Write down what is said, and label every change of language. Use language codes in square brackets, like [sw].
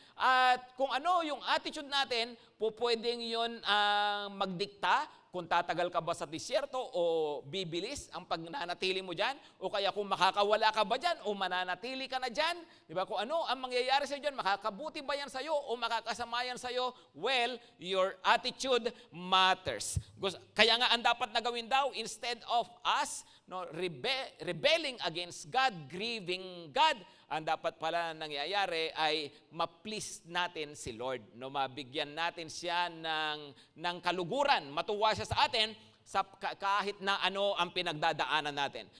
[tl] At kung ano yung attitude natin, pwedeng yun magdikta kung tatagal ka ba sa disyerto o bibilis ang pagnanatili mo dyan, o kaya kung makakawala ka ba dyan o mananatili ka na dyan. Diba? Kung ano ang mangyayari sa'yo dyan, makakabuti ba yan sa'yo o makakasama yan sa'yo? [en] Well, your attitude matters. [tl] Kaya nga ang dapat na gawin daw, [en] instead of us rebelling against God, grieving God, [tl] ang dapat pala nangyayari ay ma-please natin si Lord. No, mabigyan natin siya ng kaluguran, matuwa siya sa atin sa kahit na ano ang pinagdadaanan natin.